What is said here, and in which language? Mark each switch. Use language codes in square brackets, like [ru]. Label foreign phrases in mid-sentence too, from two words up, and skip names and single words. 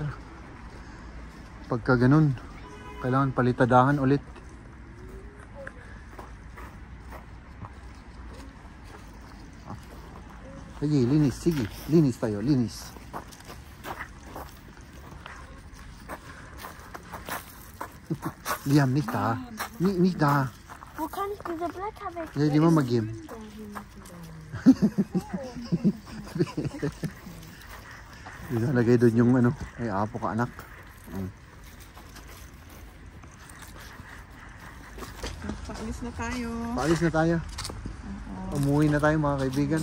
[tl] Pagka ganun, kailangan palitadahan ulit. Sige, linis. Sige, linis tayo, linis. Liam, [de] nicht da. Nicht da. Wo kann ich diese Blätter weg? Ja, die Mama geben. [tl] Ilalagay doon yung ano, ay apo ka anak. Paalis na tayo. Paalis na tayo. Umuwi na tayo mga kaibigan.